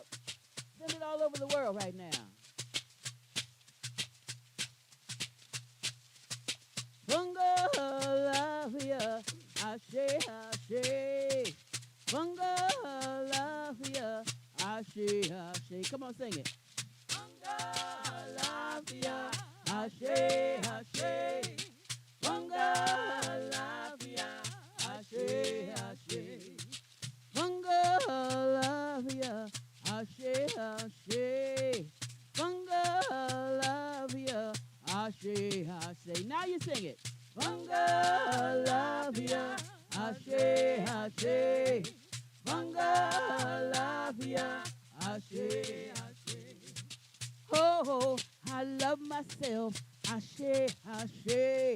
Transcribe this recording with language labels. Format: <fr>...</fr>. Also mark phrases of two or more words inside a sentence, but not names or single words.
<en>Send it all over the world right now.</en> <yo>Funga Alafia, Ashe, Ashe. Funga Alafia, Ashe, Ashe.</yo> <en>Come on, sing it.</en> <yo>Funga Alafia, Ashe, Ashe. Funga Alafia, Ashe, Ashe. Funga Alafia, Ashe, Ashe. Funga Alafia, Ashe, Ashe.</yo> <en>Now you sing it.</en> <yo>Funga Alafia, Ashe, Ashe. Funga Alafia, Ashe, Ashe.</yo> <en>Oh, I love myself.</en> <yo>Ashe, Ashe.</yo>